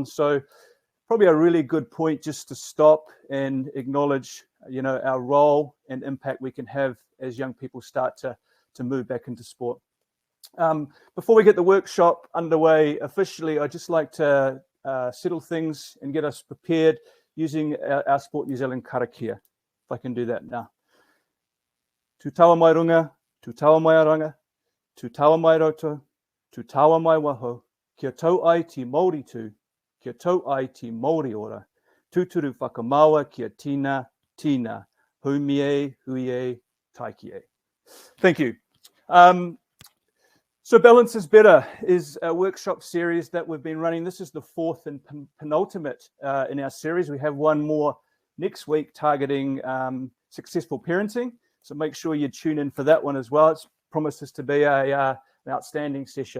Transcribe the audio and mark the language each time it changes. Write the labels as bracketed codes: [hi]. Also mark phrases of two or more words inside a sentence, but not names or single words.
[en] So probably a really good point just to stop and acknowledge, our role and impact we can have as young people start to move back into sport. Before we get the workshop underway officially, I'd just like to settle things and get us prepared using our Sport New Zealand karakia. If I can do that now. [mi] Tu taua mai runga, tu taua mai aranga, tu taua mai roto, tu taua mai waho, kia tau ai ti Māori tū, kia tau ai ti Māori ora, tūturu whakamaua kia tina, humie, huie, taikie. [en] Thank you. So Balance is Better is a workshop series that we've been running. This is the fourth and penultimate in our series. We have one more next week targeting successful parenting. So make sure you tune in for that one as well. It promises to be an outstanding session.